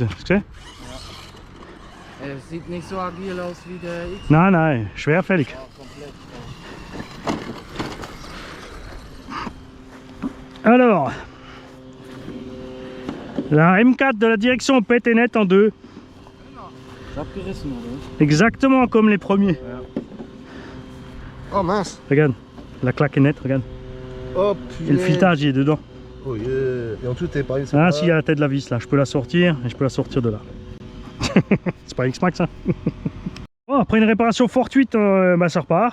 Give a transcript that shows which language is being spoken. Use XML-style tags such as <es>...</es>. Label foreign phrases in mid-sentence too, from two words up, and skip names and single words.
<de>Hast du gesehen? Ja. Sieht nicht so agil aus wie der X. Nein, nein, schwerfällig. Ja, komplett.</de> <fr>Alors, la M4 de la direction PT-Net en deux.</fr> <de>C'est abgerissen, oder?</de> <fr>Exactement comme les premiers.</fr> <de>Ja.</de> <fr>Oh mince. Regarde, la claque est nette, regarde. Oh Et le filetage il est dedans.</fr> <en>Oh yeah.</en> <fr>Et en dessous t'es pareil. Ah si, il y a la tête de la vis là, je peux la sortir et je peux la sortir de là. C'est pas X-Max hein. Bon, après une réparation fortuite, bah, ça repart.</fr>